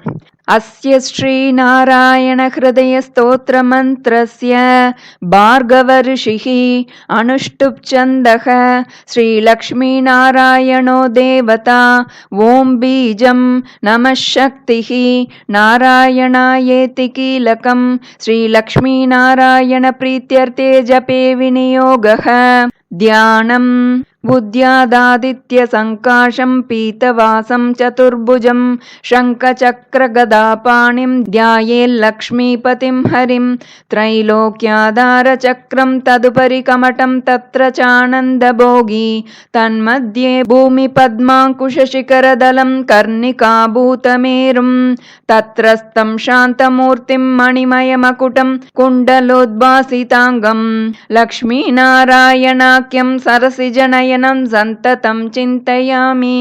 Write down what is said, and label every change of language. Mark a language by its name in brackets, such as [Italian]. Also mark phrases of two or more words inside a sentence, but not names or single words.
[Sanskrit] அஸ்ய ஸ்ரீ நாராயண ஹிருதய ஸ்தோத்திர மந்த்ரஸ்ய பார்கவ ரிஷிஹி அனுஷ்டுப் சந்தஹ ஸ்ரீ லக்ஷ்மி நாராயணோ தேவதா ஓம் பீஜம் நமः சக்திஹி நாராயணாயேதி கீலகம் ஸ்ரீ லக்ஷ்மி நாராயண பிரீத்யர்த்தே ஜபே விநியோகः தியானம் बुद्ध्यादादित्य संकाशं पीतवासं चतुर्भुजं शङ्खचक्रगदापाणिं ध्यायेल्लक्ष्मीपतिं हरिं त्रैलोक्याधारचक्रं तदुपरि कमटं तत्र चानन्दभोगी तन्मध्ये भूमिपद्माङ्कुशशिखरदलं कर्णिकाभूतमेरुं तत्रस्थं शान्तमूर्तिं मणिमयमकुटं कुण्डलोद्भासिताङ्गं लक्ष्मीनारायणाख्यं सरसिजनयनं सन्ततं चिन्तयामि.